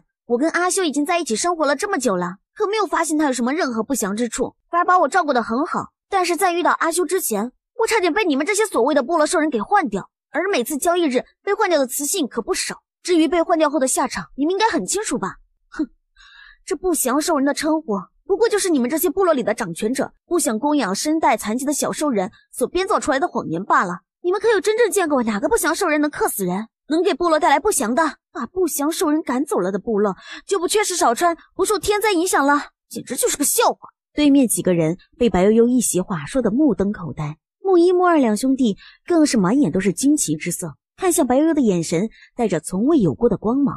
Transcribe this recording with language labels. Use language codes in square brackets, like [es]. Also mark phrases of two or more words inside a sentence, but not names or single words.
[zh] 我跟阿修已經在一起生活了這麼久了，可沒有發現他有什麼任何不祥之處，反而把我照顧得很好。但是在遇到阿修之前，我差點被你們這些所謂的部落獸人給換掉，而每次交易日被換掉的雌性可不少。至於被換掉後的下場，你們應該很清楚吧？哼，這不祥獸人的稱呼不過就是你們這些部落裡的掌權者不想供養身帶殘疾的小獸人所編造出來的謊言罷了。你們可有真正見過哪個不祥獸人能克死人，能給部落帶來不祥的？把不祥獸人趕走了的部落就不缺食少穿，不受天災影響了，簡直就是個笑話。對面幾個人被白悠悠一席話說得目瞪口呆，木一、木二兩兄弟更是滿眼都是驚奇之色，看向白悠悠的眼神帶着從未有過的光芒。